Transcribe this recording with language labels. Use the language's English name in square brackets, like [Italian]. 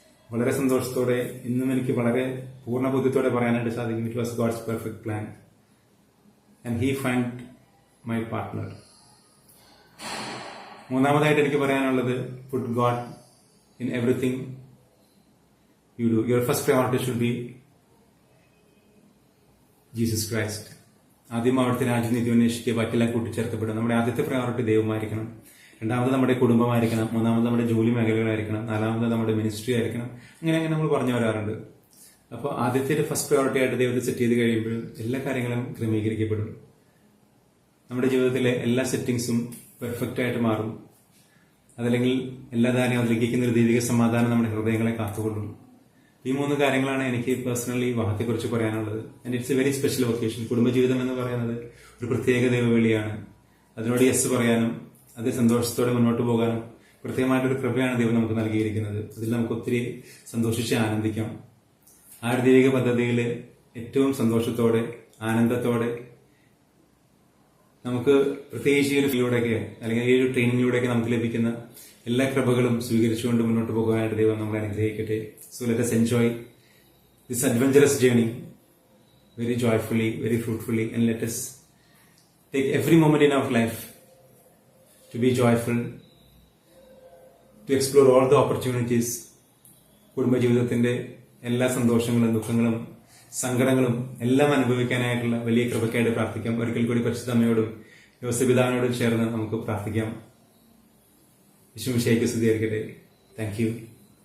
[Malayalam] വളരെ സന്തോഷത്തോടെ ഇന്നും എനിക്ക് വളരെ പൂർണ്ണ ബോധ്യത്തോടെ പറയാനായിട്ട് സാധിക്കും, [English] It was God's perfect plan and he find my partner. [Malayalam] മൂന്നാമതായിട്ട് എനിക്ക് പറയാനുള്ളത്, [English] Put God in everything you do. Your first priority should be Jesus Christ. [Malayalam] ആദ്യം അവിടുത്തെ രാജ്യനീതി അന്വേഷിക്കുക, ബാക്കിയെല്ലാം കൂട്ടിച്ചേർക്കപ്പെടും. നമ്മുടെ ആദ്യത്തെ പ്രയോറിറ്റി ദൈവമായിരിക്കണം. രണ്ടാമത് നമ്മുടെ കുടുംബമായിരിക്കണം. മൂന്നാമത് നമ്മുടെ ജോലി മേഖലകളായിരിക്കണം. നാലാമത് നമ്മുടെ മിനിസ്ട്രി ആയിരിക്കണം. അങ്ങനെ നമ്മൾ പറഞ്ഞു വരാറുണ്ട്. അപ്പോൾ ആദ്യത്തെ ഫസ്റ്റ് പ്രയോറിറ്റി ആയിട്ട് ദൈവത്തെ സെറ്റ് ചെയ്ത് കഴിയുമ്പോഴും എല്ലാ കാര്യങ്ങളും ക്രമീകരിക്കപ്പെടും. നമ്മുടെ ജീവിതത്തിലെ എല്ലാ സെറ്റിംഗ്സും പെർഫെക്റ്റ് ആയിട്ട് മാറും. അതല്ലെങ്കിൽ എല്ലാ കാര്യവും അതിലേക്കുന്ന ഒരു ദൈവിക സമാധാനം നമ്മുടെ ഹൃദയങ്ങളെ കാത്തുകൊള്ളും. ഈ മൂന്ന് കാര്യങ്ങളാണ് എനിക്ക് പേഴ്സണലി വിവാഹത്തെക്കുറിച്ച് പറയാനുള്ളത്. [English] And it's a very special occasion. [Malayalam] കുടുംബജീവിതം എന്ന് പറയുന്നത് ഒരു പ്രത്യേക ദൈവവിളിയാണ്. അതിനോട് യെസ് പറയാനും അത് സന്തോഷത്തോടെ മുന്നോട്ട് പോകാനും പ്രത്യേകമായിട്ടൊരു കൃപയാണ് ദൈവം നമുക്ക് നൽകിയിരിക്കുന്നത്. അതിൽ നമുക്ക് ഒത്തിരി സന്തോഷിച്ച് ആനന്ദിക്കാം. ആ ഒരു ദൈവിക പദ്ധതിയിൽ ഏറ്റവും സന്തോഷത്തോടെ ആനന്ദത്തോടെ നമുക്ക് പ്രത്യേകിച്ച് ഈ ഒരു ഫീൽഡിലൂടെയൊക്കെ അല്ലെങ്കിൽ ഈ ഒരു ട്രെയിനിങ്ങിലൂടെയൊക്കെ നമുക്ക് ലഭിക്കുന്ന എല്ലാ കൃപകളും സ്വീകരിച്ചുകൊണ്ട് മുന്നോട്ട് പോകാനായിട്ട് ദൈവം നമ്മളെ അനുഗ്രഹിക്കട്ടെ. [English] So let us enjoy this adventurous journey very joyfully, very fruitfully, and let us take every moment in our life to be joyful, to explore all the opportunities. [Malayalam] കുടുംബജീവിതത്തിന്റെ എല്ലാ സന്തോഷങ്ങളും ദുഃഖങ്ങളും സങ്കടങ്ങളും എല്ലാം അനുഭവിക്കാനായിട്ടുള്ള വലിയ കൃപയ്ക്കായിട്ട് പ്രാർത്ഥിക്കാം. ഒരിക്കൽ കൂടി പരിശുദ്ധ അമ്മയോടും യോസേപ്പിതാവിനോടും ചേർന്ന് നമുക്ക് പ്രാർത്ഥിക്കാം. യേശുമിശിഹായ്ക്ക് സ്തുതിയായിരിക്കട്ടെ. [English] Thank you.